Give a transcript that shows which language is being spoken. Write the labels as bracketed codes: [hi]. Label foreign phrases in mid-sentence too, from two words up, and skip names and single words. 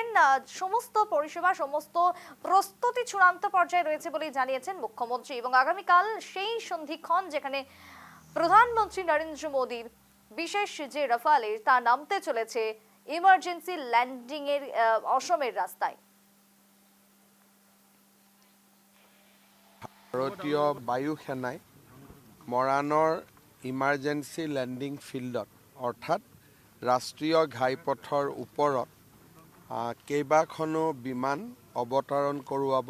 [bn] সমস্ত পরিষেবা সমস্ত প্রস্তুতি চূড়ান্ত পর্যায়ে রয়েছে বলেই জানিয়েছেন মুখ্যমন্ত্রী। এবং আগামীকাল সেই সন্ধিক্ষণ যেখানে প্রধানমন্ত্রী নরেন্দ্র মোদীর বিশেষ যে রাফালে তা নামতে চলেছে [en] emergency landing [bn] এর অসমের রাস্তায়। [as] ভাৰতীয় বায়ু সেনাই মৰাণৰ [en] emergency landing [as] ফিল্ডত অৰ্থাৎ ৰাষ্ট্ৰীয় ঘাইপথৰ ওপৰত কেইবাখনো বিমান অৱতৰণ কৰোৱাব।